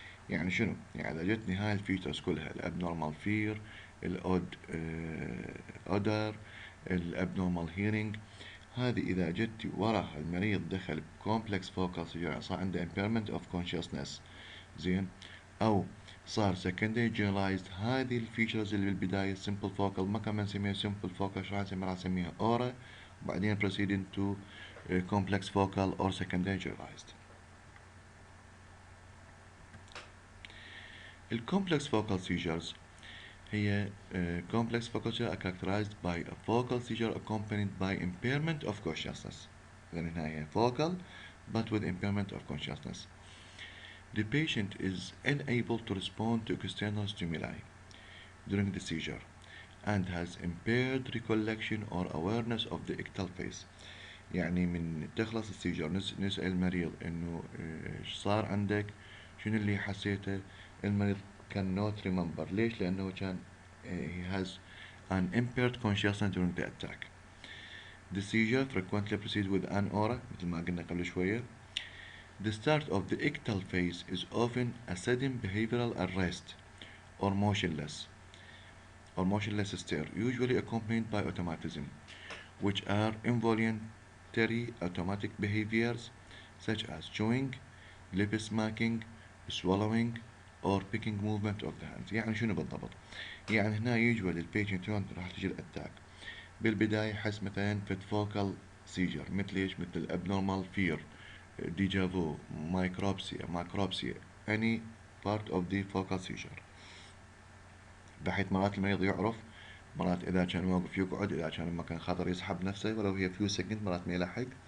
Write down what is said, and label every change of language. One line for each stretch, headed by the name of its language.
Arabic: يعني شنو؟ يعني إذا جتني هاي الفيتشرز كلها الابنورمال فير، الأود أودر، الابنورمال هيرينج، هذه إذا جت وراها المريض دخل بكومبلكس فوكال سيجر صار عنده
English: impairment of consciousness
Arabic: زين أو صار secondary generalized، هذه الفيتشرز اللي بالبداية simple focal ما كمان نسميها simple focal شو راح نسميها aura وبعدين
English: proceeding to complex focal or secondary generalized. الcomplex focal seizures هي complex focal seizures are characterized by a focal seizure accompanied by impairment of consciousness.
Arabic: لأن هنا هي
English: focal but with impairment of consciousness. The patient is unable to respond to external stimuli during the seizure and has impaired recollection or awareness of the ictal phase.
Arabic: يعني من تخلص السيجر نسأل المريض إنه إيش صار عندك، شنو اللي حسيته، المريض
English: cannot remember.
Arabic: ليش؟ لأنه كان
English: he has an impaired consciousness during the attack. The seizure frequently proceeds with an aura
Arabic: مثل ما قلنا قبل شوية.
English: The start of the ictal phase is often a sudden behavioral arrest or motionless stare, usually accompanied by automatism, which are involuntary automatic behaviors such as chewing, lip smacking, swallowing, or picking movement of the hands.
Arabic: يعني شنو بالضبط؟ يعني هنا usually البيشنت راح تجي الاتاك بالبداية حس مثلا فت فوكال سيجر مثل ايش؟ مثل الابنورمال فير، ديجا فو، مايكروبسيا
English: any part of the focal seizure،
Arabic: بحيث مرات المريض يعرف، مرات إذا كان واقف يقعد، إذا كان مكان خطر يسحب نفسه ولو هي فيو سكند، مرات ما يلحق.